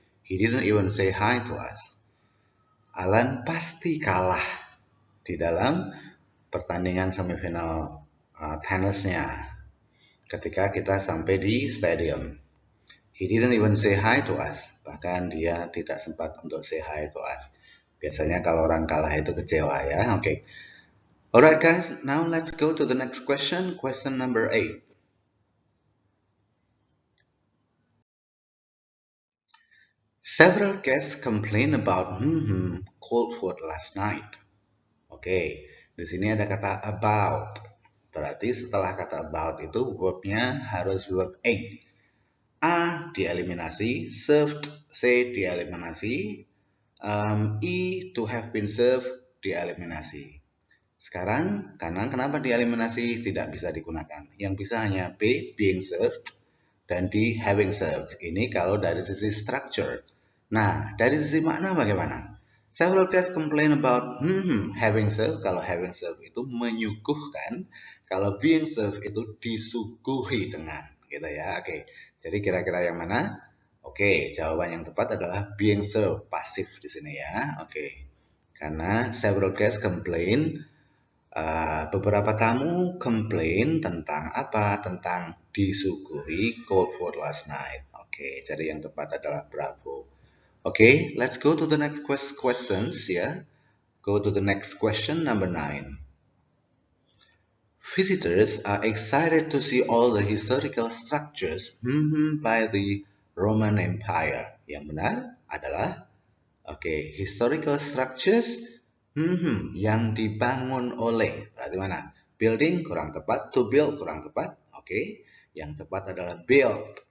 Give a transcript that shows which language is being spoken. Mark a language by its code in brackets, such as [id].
[en] He didn't even say hi to us. [id] Alan pasti kalah di dalam pertandingan semifinal tenisnya ketika kita sampai di stadium. [en] He didn't even say hi to us. [id] Bahkan dia tidak sempat untuk [en] say hi to us. [id] Biasanya kalau orang kalah itu kecewa ya. Oke. [en] Alright guys, now let's go to the next question. Question number 8. Several guests complained about cold food last night. [id] Oke, di sini ada kata about. Berarti setelah kata about itu verbnya harus verb ing. A dieliminasi, served, C dieliminasi, E to have been served dieliminasi. Sekarang kanan kenapa dieliminasi tidak bisa digunakan? Yang bisa hanya B being served dan D having served. Ini kalau dari sisi structure. Nah, dari sisi makna bagaimana? [en] Several guests complain about having served. [id] Kalau having served itu menyuguhkan, kalau being served itu disuguhi dengan, gitu ya. Oke. Jadi kira-kira yang mana? Oke, jawaban yang tepat adalah being served, pasif di sini ya. Oke. Karena [en] several guests complain, [id] beberapa tamu complain tentang apa? Tentang disuguhi cold food last night. Oke, jadi yang tepat adalah bravo. Oke, [en] let's go to the next questions [id] ya. [en] Go to the next question, number 9. Visitors are excited to see all the historical structures by the Roman Empire. [id] Yang benar adalah historical structures yang dibangun oleh. Berarti mana? Building kurang tepat, to build kurang tepat. Yang tepat adalah build.